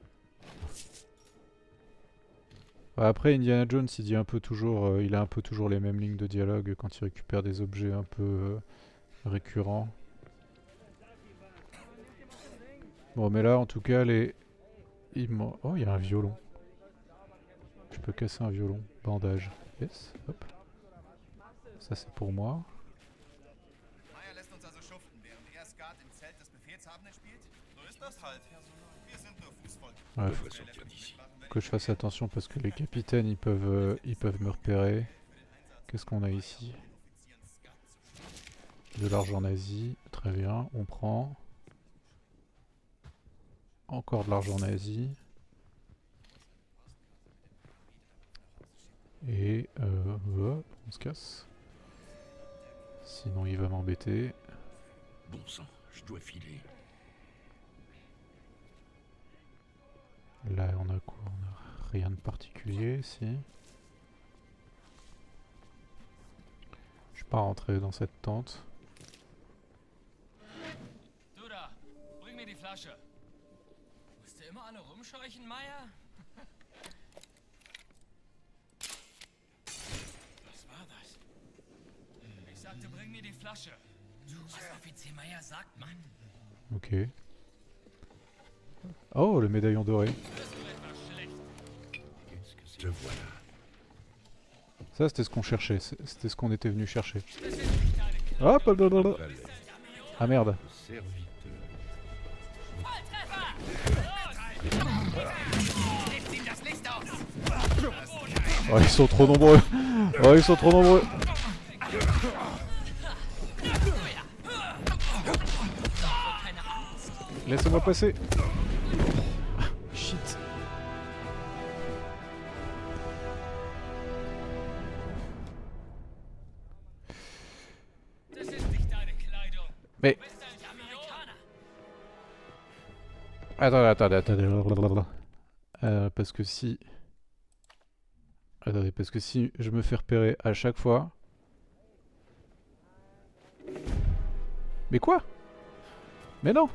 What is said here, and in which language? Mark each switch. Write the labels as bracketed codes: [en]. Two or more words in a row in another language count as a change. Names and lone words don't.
[fr] Après Indiana Jones il dit un peu toujours, il a un peu toujours les mêmes lignes de dialogue quand il récupère des objets un peu récurrents. Bon mais là en tout cas les... Oh il y a un violon. Je peux casser un violon. Bandage. Yes, hop. Ça c'est pour moi. [de] Meyer lässt uns also schuften, während er Skat im Zelt des Befehlshabenden spielt? So ist das halt. Wir sind nur Fußvolk. [fr] Ouais, On va sortir d'ici. que je fasse attention parce que les capitaines ils peuvent me repérer. Qu'est-ce qu'on a ici? De l'argent nazi, très bien, on prend. Encore de l'argent nazi. Et on se casse. Sinon il va m'embêter. Bon sang, je dois filer. Là on a quoi? On a rien de particulier ici. Je suis pas rentré dans cette tente. [de] Du da, bring mir die Flasche. Musst du immer alle rumscheuchen, Meier? Was war das? Ich sagte, bring mir die Flasche. Was Offizier Meier sagt, Mann. [fr] Ok. Oh, le médaillon doré. [de] Bist du etwas schlecht? [fr] Qu'est-ce que c'est? Te voilà. Ça c'était ce qu'on cherchait, c'était ce qu'on était venu chercher. [de] Das ist nicht deine Kleidung. [fr] Hop, blablabla. Valet, Ah merde. le serviteur. [de] Legt ihm das Licht aus! [fr] Oh ils sont trop nombreux. Oh ils sont trop nombreux. Laissez-moi passer. Shit. [de] Das ist nicht deine Kleidung. [fr] Mais... [de] Du bist ein Amerikaner. [fr] Attendez. Blablabla. Parce que si... Attendez, parce que si je me fais repérer à chaque fois... Mais quoi? Mais non!